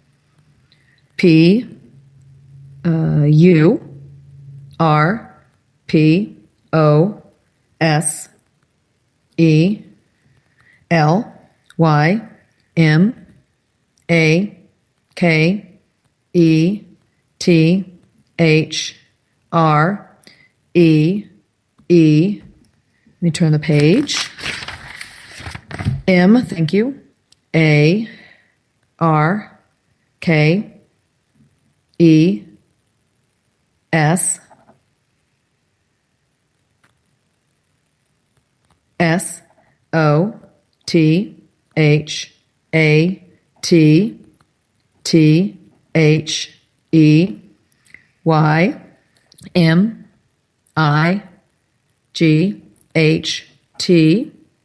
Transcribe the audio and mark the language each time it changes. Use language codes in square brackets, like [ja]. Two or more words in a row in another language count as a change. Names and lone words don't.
[en] P U R P O S E L Y M A K E T H R E E. Let me turn the page. M, thank you. A R K E S S O T H A T T H E Y M I G H T